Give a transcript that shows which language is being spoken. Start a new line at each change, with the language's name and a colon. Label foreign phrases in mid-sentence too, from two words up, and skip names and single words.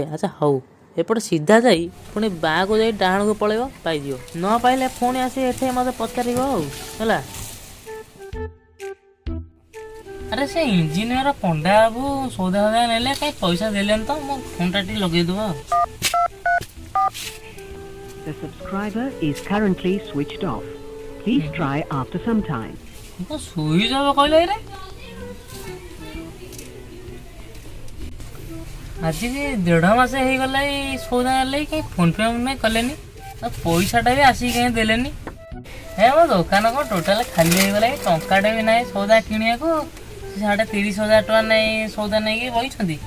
Odia: ଆଚ୍ଛା ହଉ, ଏପଟେ ସିଧା ଯାଇ ପୁଣି ବାଁକୁ ଯାଇ ଡାହାଣକୁ ପଳେଇବ, ପାଇଯିବ। ନ ପାଇଲେ ପୁଣି ଆସି ଏଠି ମତେ ପଚାରିବ ଆଉ, ହେଲା? ଆରେ ସେ ଇଞ୍ଜିନିୟର ପଣ୍ଡା ବାବୁ ସଉଦା ନେଲେ, କାହିଁ ପଇସା ଦେଲେନି ତ, ମୋ ଫୋନଟା ଟିକେ ଲଗେଇଦବା ଆଉ।
English: The subscriber is currently switched off. Please try after some time. switch off
Odia: କହିଲେ ରେ, ଆଜିକି 1.5 ମାସ ହେଇଗଲା ଏଇ ସଉଦା ନେଲେ, କାହିଁ ଫୋନ ପେ କଲେନି, ଆଉ ପଇସାଟା ବି ଆସିକି କାହିଁ ଦେଲେନି। ମୋ ଦୋକାନ କ'ଣ ଟୋଟାଲ ଖାଲି ହେଇଗଲା, ଟଙ୍କାଟେ ବି ନାହିଁ ସଉଦା କିଣିବାକୁ, 30,000 ଟଙ୍କା ନେଇ ସଉଦା ନେଇକି ବଇଛନ୍ତି।